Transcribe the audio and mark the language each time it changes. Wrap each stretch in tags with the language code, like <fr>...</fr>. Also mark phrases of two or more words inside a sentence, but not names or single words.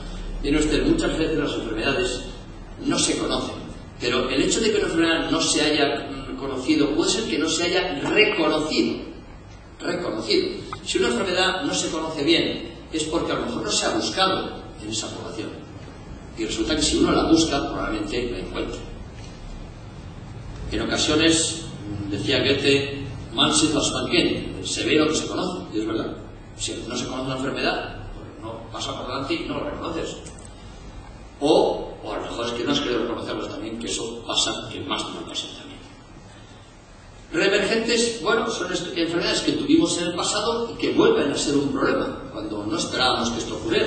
<es>Tiene usted, muchas veces las enfermedades no se conocen, pero el hecho de que una enfermedad no se haya conocido puede ser que no se haya reconocido. Si una enfermedad no se conoce bien es porque a lo mejor no se ha buscado en esa población, y resulta que si uno la busca probablemente la encuentre. En ocasiones, decía Goethe,</es> <de>man sieht, was man kennt,</de> <es>se ve lo que se conoce, y es verdad. Si no se conoce una enfermedad, pues no pasa por delante y no lo reconoces. O a lo mejor es que no has querido reconocerlos también, que eso pasa, que más de una ocasión también. Reemergentes, bueno, son enfermedades que tuvimos en el pasado y que vuelven a ser un problema cuando no esperábamos que esto ocurriera.</es>